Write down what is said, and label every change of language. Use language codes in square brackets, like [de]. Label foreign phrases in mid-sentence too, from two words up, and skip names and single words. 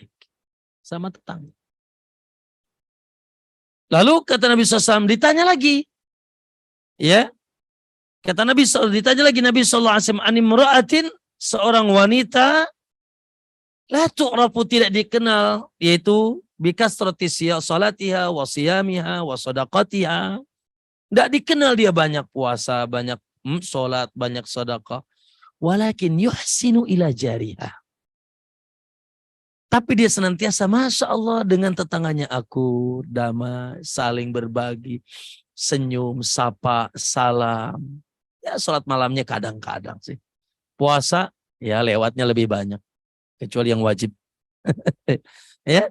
[id] Sama tetangga. Lalu kata Nabi SAW, ditanya lagi. Ya. Kata Nabi SAW, ditanya lagi Nabi SAW, animra'atin, seorang wanita, [ar] لا تعرف, [id] tidak dikenal, yaitu [ar] بكثرة صلاتها وصيامها وصدقتها. [id] Tidak dikenal dia banyak puasa, banyak sholat, banyak sedekah. [ar] ولكن يحسن إلى جارها. [id] Tapi dia senantiasa [ar] ما شاء الله [id] dengan tetangganya aku, damai, saling berbagi, senyum, sapa, salam. Ya sholat malamnya kadang-kadang sih. Puasa ya lewatnya lebih banyak. Kecuali yang wajib. Ya.